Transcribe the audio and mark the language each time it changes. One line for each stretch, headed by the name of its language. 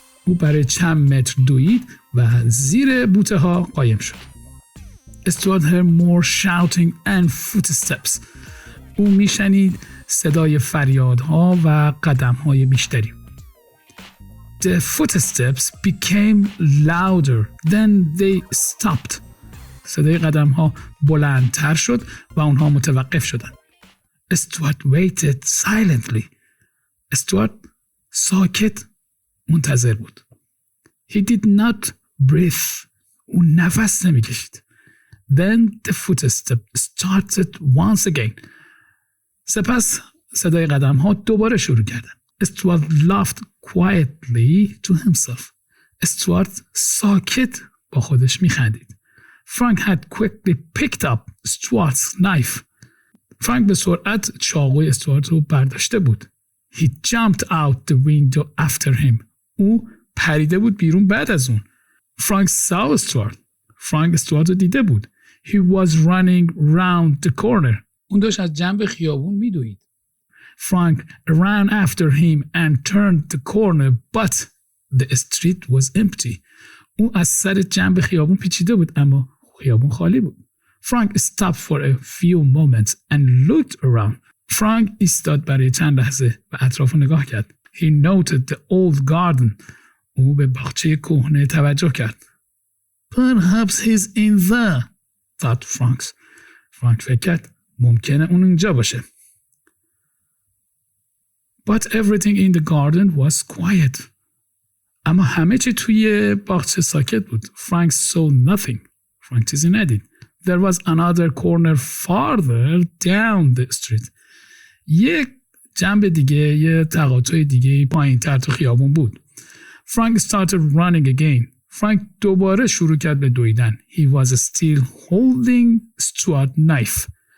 Persian: او برای چند متر دوید و زیر بوته ها قایم شد.
English: Stuart heard more shouting and footsteps.
Persian: او میشنید صدای فریادها و قدمهای بیشتری.
English: The footsteps became louder, then they stopped.
Persian: صدای قدمها بلندتر شد و اونها متوقف شدند.
English: Stuart waited silently.
Persian: استوارت ساکت منتظر بود.
English: He did not breathe.
Persian: اون نفس نمیکشید.
English: Then the footsteps started once again.
Persian: سپس صدای قدمها دوباره شروع کردند.
English: Stuart laughed quietly to himself.
Persian: استوارت ساکت با خودش میخندید.
English: Frank had quickly picked up Stuart's knife.
Persian: فرانک به سرعت چاقوی استوارت رو برداشته بود.
English: He jumped out the window after him.
Persian: او پریده بود بیرون بعد از اون.
English: Frank saw Stuart.
Persian: فرانک استوارت رو دیده بود.
English: He was running round the corner.
Persian: اون داشت از جنب خیابون میدوید.
English: Frank ran after him and turned the corner, but the street was empty.
Persian: او از سر جنب خیابون پیچیده بود اما خیابون خالی بود.
English: Frank stopped for a few moments and looked around.
Persian: فرانک ایستاد برای چند لحظه و اطراف نگاه کرد.
English: He noted the old garden.
Persian: او به باغچه کهنه توجه کرد.
English: Perhaps he's in there, thought Frank.
Persian: فرانک فکر کرد ممکنه اون اینجا باشه.
English: But everything in the garden was quiet.
Persian: اما همه چی توی باغچه ساکت بود.
English: Frank saw nothing.
Persian: فرانک چیزی ندید.
English: There was another corner farther down the street.
Persian: یک جنب دیگه، یه تقاطع دیگه پایین تر تو خیابون بود.
English: Frank started running again.
Persian: فرانک دوباره شروع کرد به دویدن.
English: He was still holding Stuart's knife.